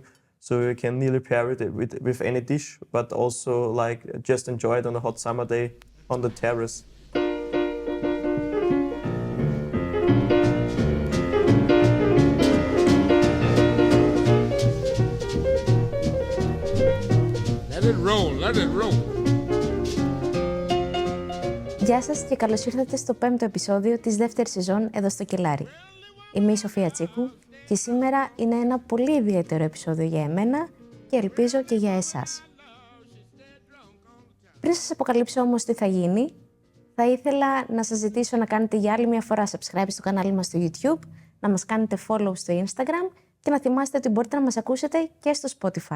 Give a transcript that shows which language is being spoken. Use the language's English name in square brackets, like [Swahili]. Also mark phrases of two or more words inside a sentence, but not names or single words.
[English] So you can nearly pair it with any dish, but also like just enjoy it on a hot summer day on the terrace. Let it roll. [Greek] Γεια σας και καλώς ήρθατε στο 5ο επεισόδιο της δεύτερης σεζόν εδώ στο Κελάρι. Είμαι η Σοφία Τσίκου και σήμερα είναι ένα πολύ ιδιαίτερο επεισόδιο για εμένα και ελπίζω και για εσάς. Πριν σας αποκαλύψω όμως τι θα γίνει, θα ήθελα να σας ζητήσω να κάνετε για άλλη μια φορά subscribe στο κανάλι μας στο YouTube, να μας κάνετε follow στο Instagram και να θυμάστε ότι μπορείτε να μας ακούσετε και στο Spotify.